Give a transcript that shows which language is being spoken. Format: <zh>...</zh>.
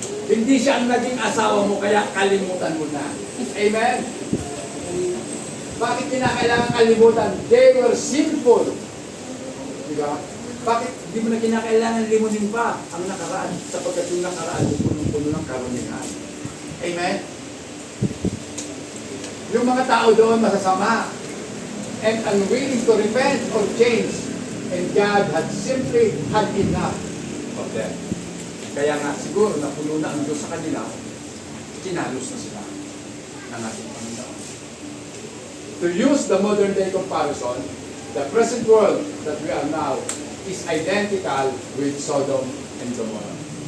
<tl>Hindi siya ang naging asawa mo, kaya kalimutan mo na. Amen? Bakit kinakailangan kalimutan?</tl> <en>They were sinful. Diba?</en> <tl>Bakit di mo na kinakailangan limunin pa ang nakaraan sapagkat yung nakaraan yung punong-puno ng karunihan? Amen? Yung mga tao doon masasama</tl> <en>and unwilling to repent or change, and God had simply had enough of them.</en> <tl>Kaya nga siguro napuno na ang Diyos sa kanila, kinalos na sila ng ating Panginoon.</tl> <en>To use the modern day comparison, the present world that we are now is identical with Sodom and Gomorrah.</en>